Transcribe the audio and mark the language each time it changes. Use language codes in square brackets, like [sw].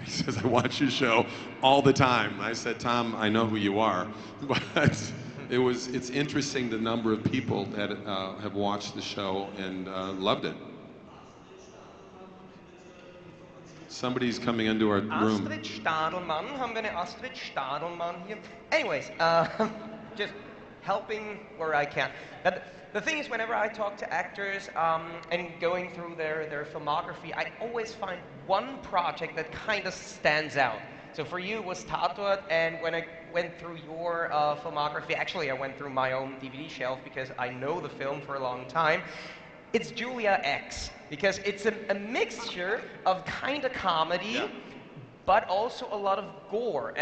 [en] He says, I watch your show all the time. I said, Tom, I know who you are. But it's interesting the number of people that have watched the show and loved it. Somebody's coming into our room. [de] Astrid Stadelmann, haben wir eine Astrid Stadelmann hier? [en] Anyways, just helping where I can. The thing is, whenever I talk to actors and going through their filmography, I always find one project that kind of stands out. So for you it was Tatort, and when I went through your filmography, actually I went through my own DVD shelf because I know the film for a long time, it's Julia X, because it's a mixture of kind of comedy, but also a lot of gore.